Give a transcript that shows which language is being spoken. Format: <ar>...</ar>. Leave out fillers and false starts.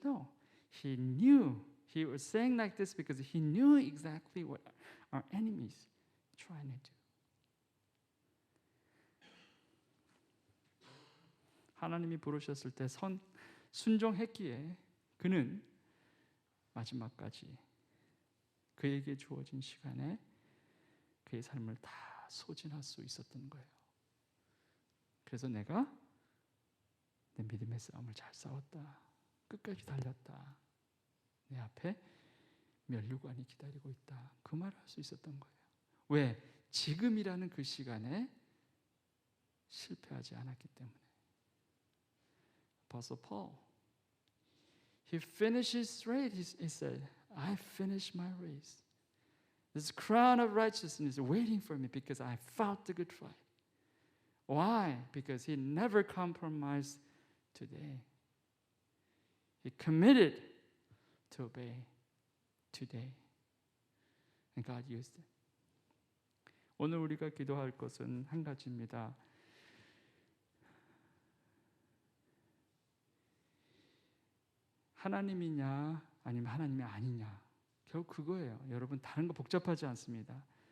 <en>No, he knew. He was saying like this because he knew exactly what our enemies are trying to do.</en> <ko>하나님이 부르셨을 때 순종했기에 그는 마지막까지 그에게 주어진 시간에 그의 삶을 다 소진할 수 있었던 거예요. 그래서 내가 내 믿음의 싸움을 잘 싸웠다. 끝까지 달렸다. 내 앞에 면류관이 기다리고 있다. 그 말을 할 수 있었던 거예요. 왜? 지금이라는 그 시간에 실패하지 않았기 때문에.</ko> <en>Apostle Paul, he finished his race. He said, I finished my race. This crown of righteousness is waiting for me because I fought the good fight. Why? Because he never compromised today. He committed to obey today. And God used it.</en> <ko>오늘 우리가 기도할 것은 한 가지입니다. 하나님이냐 아니면 하나님이 아니냐. 결국 그거예요. 여러분 다른 거 복잡하지 않습니다.</ko>